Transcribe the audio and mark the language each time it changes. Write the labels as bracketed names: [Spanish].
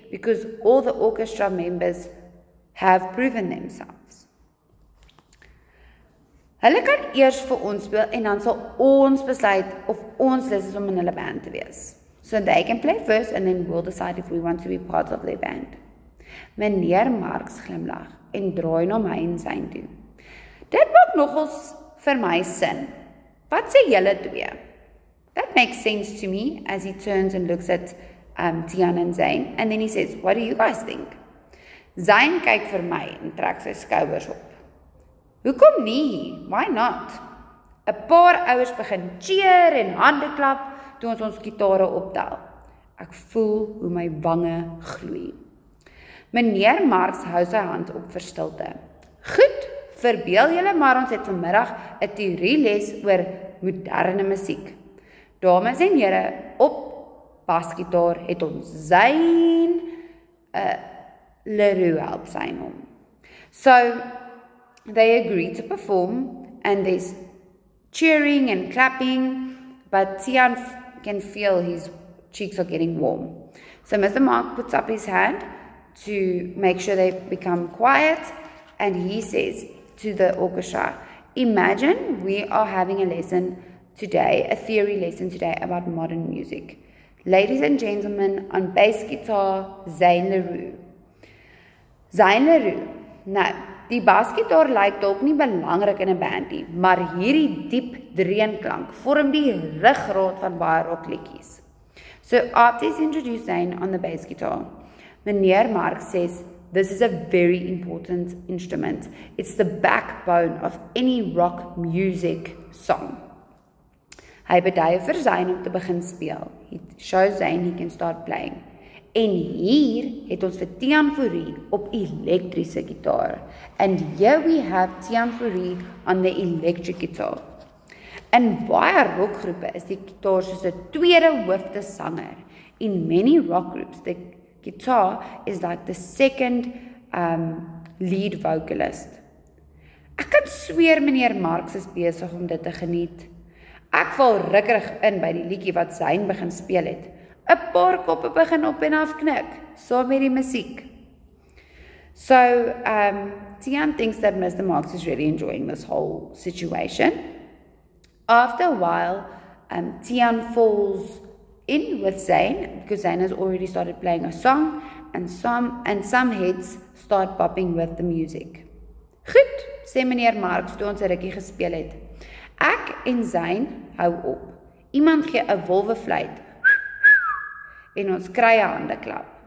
[English] Because all the orchestra members have proven themselves. [Afrikaans] Hulle kan eers vir ons speel, en dan sal ons besluit of ons lus is om in hulle band te wees. [English] So they can play first, and then we'll decide if we want to be part of their band. [Afrikaans] Meneer Marks glimlag en draai na my en Zayn toe. Dit maak nogals vir my sin. Wat sê julle twee? [English] That makes sense to me, as he turns and looks at Tian and Zayn, and then he says, what do you guys think? [Afrikaans] Zayn kyk vir my en trek sy skouers op. Hoekom nie? [English] Why not? [Afrikaans] 'n paar ouers begin cheer en hande klap toe ons gitare optel. Ek voel hoe my wange gloei. Meneer Marks hou sy hand op vir stilte. Goed, verbeel julle maar ons het vanmiddag 'n teorieles oor moderne musiek. Dames en here, op basgitaar het ons Zayn Leroux help sign hom. [English] So, they agree to perform, and there's cheering and clapping, but Tian can feel his cheeks are getting warm. So Mr. Mark puts up his hand to make sure they become quiet, and he says to the orchestra, imagine we are having a lesson today, a theory lesson today about modern music. Ladies and gentlemen, on bass guitar, Zane LaRue. Zane LaRue. [Afrikaans] Nou, die basgitaar lyk dalk nie belangrik in 'n band nie, maar hierdie diep dreunklank vorm die ruggraat van baie rockliedjies. [English] So after he's introduced Zane on the bass guitar, Meneer Marx says, this is a very important instrument. It's the backbone of any rock music song. [Afrikaans] Hy beduie vir Zane om te begin speel. [English] He shows Zane he can start playing. [Afrikaans] En hier het ons vir Tiaan Fourie op elektriese gitaar. [English] And here we have Tiaan Fourie on the electric guitar. [Afrikaans] In baie rockgroepe is die gitaar soos 'n tweede hoofde sanger. [English] In many rock groups, the guitar is like the second lead vocalist. [Afrikaans] Ek kan sweer meneer Marx is besig om dit te geniet. Ek val rukkerig in by die liedjie wat Zane begin speel het. 'n Paar koppe begin op en af knik, saam met die musiek. [English] So, Tiaan thinks that Mr. Marx is really enjoying this whole situation. After a while, Tiaan falls in with Zane, because Zane has already started playing a song, and some heads start bopping with the music. [Afrikaans] Goed, sê meneer Marx toe ons 'n rukkie gespeel het. Ek en Zane hou op. Iemand gee 'n wolwefluit en ons kry 'n handeklap.